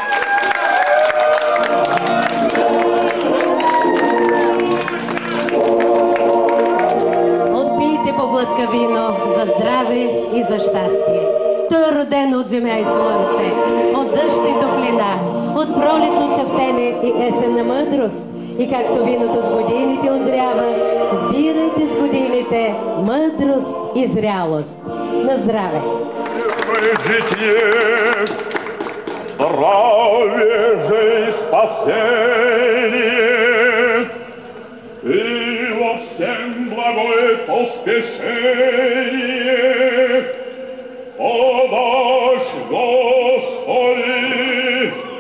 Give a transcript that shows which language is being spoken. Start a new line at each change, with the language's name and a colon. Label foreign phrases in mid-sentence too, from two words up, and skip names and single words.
Bulgarian: Отпийте по глътка вино за здраве и за щастие. Той е роден от земя и слънце, от дъжд и топлина, от пролетно цъфтене и есенна мъдрост И както виното с годините озрява, сбирайте с годините мъдрост и зрялост. На здраве!
Church Slavic: Житие, здравие же и спасение, и во всем благое поспешение подашь, Господи,